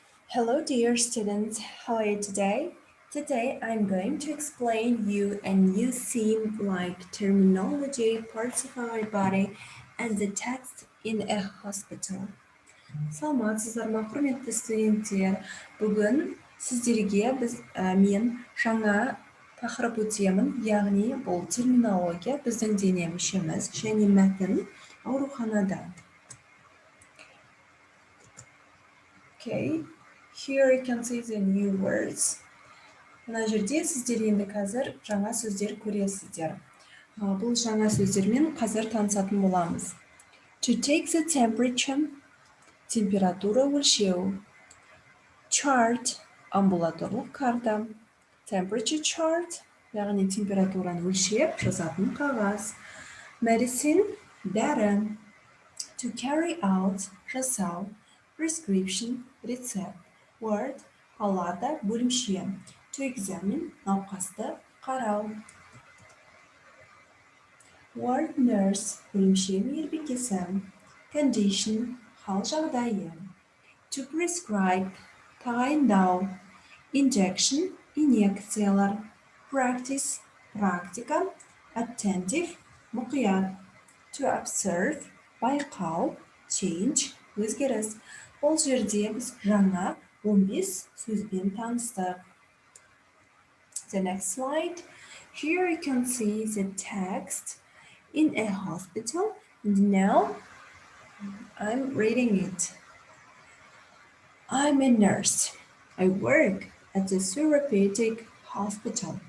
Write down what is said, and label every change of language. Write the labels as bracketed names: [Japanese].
[English] Hello dear students, how are you today? Today I'm going to explain you a new theme like terminology, parts of our body, and the text in a hospital. [Kazakh] Саламатсыздар ма, құрметті студенттер? Бүгін сіздерге мен жаңа тақырып өтемін, яғни бұл терминология, біздің дене мүшеміз және мәтін ауруханада. [English] Okay. Here you can see the new words. [Kazakh] Мына жерде сіздер енді қазір жаңа сөздер көресіздер. Бұл жаңа сөздермен қазір танысатын боламыз. [English] To take the temperature, [Kazakh] температура өлшеу. Chart, амбулаторлық карта. [English] Temperature chart, [Kazakh] яғни температураны өлшеп жазатын қағаз. [English] Medicine, [Kazakh] дәрі. [English] To carry out, [Kazakh] жасау. [English] Prescription, рецепт. Ward, [Kazakh] палата, бөлімше. [English] To examine, [Kazakh] науқасты қарау. [English] Ward nurse, [Kazakh] бөлімше мейірбикесі. [English] Condition, [Kazakh] хал жағдайы. [English] To prescribe, [Kazakh] тағайындау. [English] Injection, [Kazakh] инъекциялар. [English] Practice, практика. Attentive, [Kazakh] мұқият. [English] To observe, [Kazakh] байқау. [English] Change, [Kazakh] өзгеріс. Бұл жерде біз жаңа 15 сөзбен таныстық. [English] The next slide. Here you can see the text in a hospital. And now I'm reading it. I'm a nurse. I work at the therapeutic hospital.